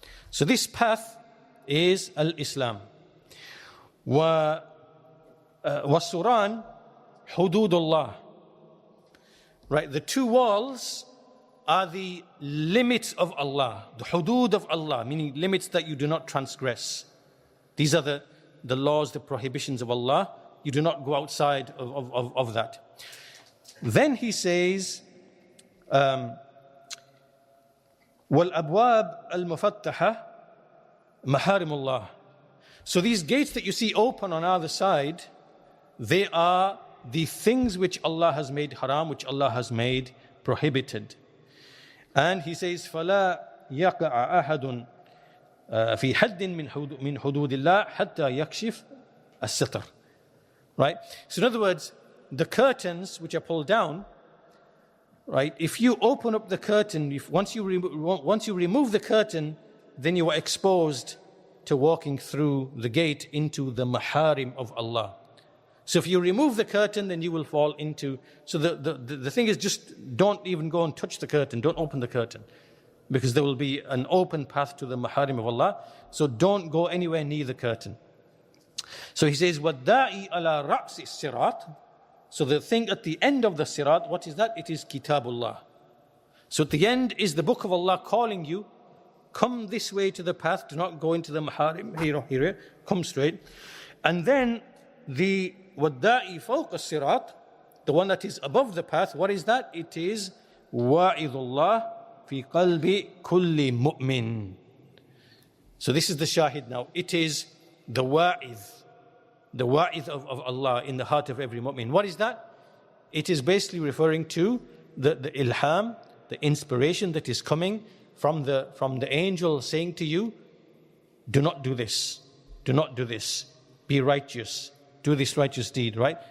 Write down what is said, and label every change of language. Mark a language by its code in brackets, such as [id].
[en] So this path is al-Islam. [ar] وَالسُّرَانِ حُدُودُ اللَّهِ. [en] Right, the two walls are the limits of Allah, the hudud of Allah, meaning limits that you do not transgress. These are the laws, the prohibitions of Allah. You do not go outside of that. Then he says, [ar] وَالْأَبْوَابِ الْمُفَتَّحَةِ مَحَارِمُ اللَّهِ. [en] So these gates that you see open on either side, they are the things which Allah has made haram, which Allah has made prohibited. And he says, [ar] فَلَا يَقَعَ أَحَدٌ فِي حَدٍّ مِّن حُدُودِ اللَّهِ حَتَّى يَكْشِفَ السِّتْرَ. [en] Right? So in other words, the curtains which are pulled down, right? If you open up the curtain, once you remove the curtain, then you are exposed to walking through the gate into the maharim of Allah. So if you remove the curtain, then you will fall into... So the thing is, just don't even go and touch the curtain. Don't open the curtain. Because there will be an open path to the maharim of Allah. So don't go anywhere near the curtain. So he says, [ar] وَالدَّاعِي عَلَى رَأْسِ السِّرَاطِ. [en] So the thing at the end of the sirat, what is that? It is Kitabullah. So at the end is the book of Allah calling you, come this way to the path, do not go into the maharim, here, come straight. And then the [ar] وَالدَّاعِي فَوْقَ السِّرَاطِ, [en] the one that is above the path, what is that? It is [ar] وَاعِظُ اللَّهِ فِي قَلْبِ كُلِّ مُؤْمِنٍ. [en] So this is the shahid now. It is the wa'idh of Allah in the heart of every mu'min. What is that? It is basically referring to the ilham, the inspiration that is coming from the angel saying to you, do not do this, do not do this, be righteous, do this righteous deed, right?